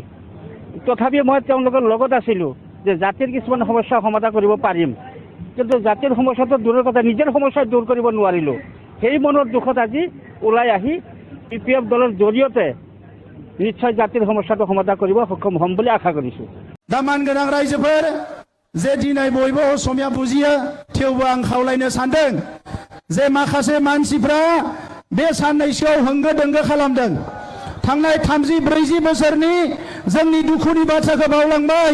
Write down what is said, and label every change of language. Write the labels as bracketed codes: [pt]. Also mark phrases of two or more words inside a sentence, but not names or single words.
[as] তথাপি মই তেওঁলোকৰ লগত আছিলোঁ যে জাতিৰ কিছুমান সমস্যা সমাধান কৰিব পাৰিম। কিন্তু জাতিৰ সমস্যাটো দূৰৰ কথা নিজৰ সমস্যা দূৰ কৰিব নোৱাৰিলোঁ। সেই মনৰ দুখত আজি ওলাই আহি পিপিএফ দলৰ জৰিয়তে নিশ্চয় জাতিৰ সমস্যাটো সমাধান কৰিব সক্ষম হ'ম বুলি আশা কৰিছোঁ। [brx] दामान गोनां रायजोफोर जे दिनै बयबो असमिया बुजियो थेवबो आं खावलायनो सानदों जे माखासे मानसिफ्रा बे साननैसोआव होंगो दोंगो खालामदों। थांनाय 30-40 बोसोरनि जोंनि दुखुनि बाथ्राखौ बावलांबाय।